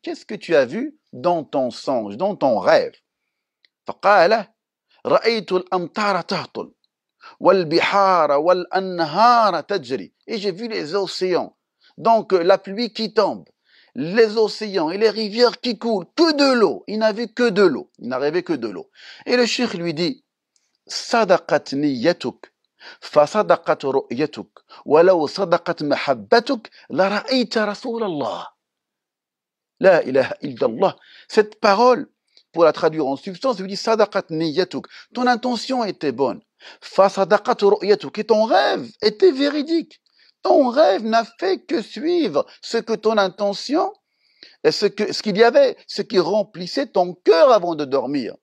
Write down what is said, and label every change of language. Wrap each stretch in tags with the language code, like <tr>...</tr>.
<fr>Qu'est-ce que tu as vu dans ton songe, dans ton rêve?</fr> <ar>Faqala, ra'aytu al-amtara tahtul, wal-bihara wal-anhara tajri.</ar> <fr>Et j'ai vu les océans, donc la pluie qui tombe, les océans et les rivières qui coulent, que de l'eau. Il n'a vu que de l'eau, il n'a rêvé que de l'eau. Et le cheikh lui dit,</fr> <ar>sadaqat niyyatuk. فصدقت رؤيتك ولو صدقت محبتك لرأيت رسول الله. La ilaha illallah.</ar> <fr>Cette parole, pour la traduire en substance, il dit</fr> <ar>sadaqat niyyatuk.</ar> <fr>Ton intention était bonne.</fr> <ar>Fasadaqat ru'yatuk.</ar> <fr>Et ton rêve était véridique. Ton rêve n'a fait que suivre ce que ton intention, ce qu'il y avait, ce qui remplissait ton cœur avant de dormir.</fr>